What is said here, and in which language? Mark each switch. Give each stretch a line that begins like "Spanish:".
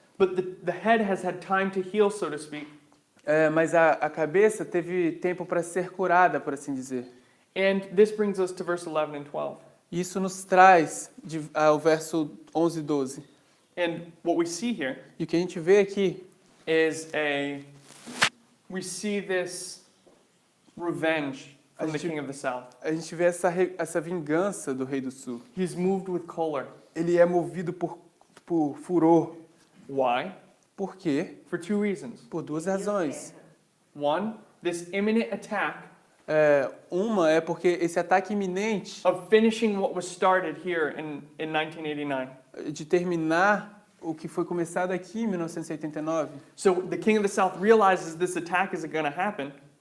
English: But the head has had time to heal, so to speak.
Portuguese: Mas a cabeça teve tempo para ser curada, por assim dizer.
English: And this brings us to verse 11 and 12.
Portuguese: Isso nos traz ao verso 11 e 12.
English: And what we see here
Portuguese: E o que a gente vê aqui
English: is we see this revenge from the king of the south.
Portuguese: a gente vê essa vingança do rei do sul.
English: He's moved with choler.
Portuguese: Ele é movido por furor.
English: Why?
Portuguese: Por quê?
English: For 2 reasons.
Portuguese: Por 2 razões.
English: One, this imminent attack
Portuguese: Uma é porque esse ataque iminente
English: of finishing what was started here in 1989.
Portuguese: de terminar o que foi começado aqui em 1989.
English: So the king of the south realizes this attack isn't going to happen.